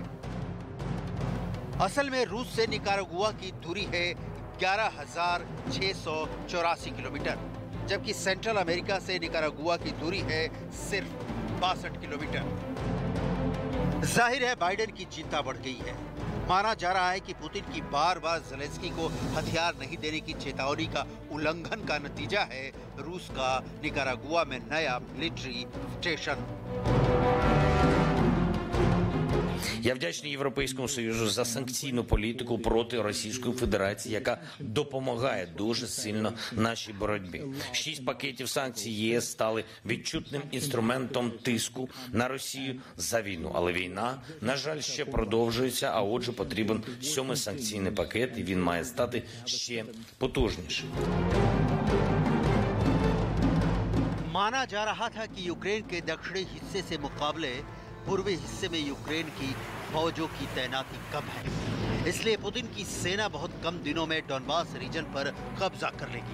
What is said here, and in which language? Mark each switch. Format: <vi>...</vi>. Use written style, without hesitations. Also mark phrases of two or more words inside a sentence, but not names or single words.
<hi>असल में रूस से निकारागुआ की दूरी है 11,684 किलोमीटर, जबकि सेंट्रल अमेरिका से निकारागुआ की दूरी है सिर्फ 62 किलोमीटर। जाहिर है बाइडेन की चिंता बढ़ गई है। माना जा रहा है कि पुतिन की बार बार ज़ेलेंस्की को हथियार नहीं देने की चेतावनी का उल्लंघन का नतीजा है रूस का निकारागुआ में नया</hi> <en>military station.</en> <uk>Я вдячний Європейському Союзу за санкційну політику проти Російської Федерації, яка допомагає дуже сильно нашій боротьбі. 6 пакетів санкцій ЄС стали відчутним інструментом тиску на Росію за війну. Але війна, на жаль, ще продовжується, а отже потрібен 7-й санкційний пакет, і він має стати ще потужнішим.</uk> <hi>माना जा रहा था कि यूक्रेन के दक्षिणी हिस्से से मुकाबले पूर्वी हिस्से में यूक्रेन की फौजों की तैनाती कम है, इसलिए पुतिन की सेना बहुत कम दिनों में डॉनबास रीजन पर कब्जा कर लेगी।</hi>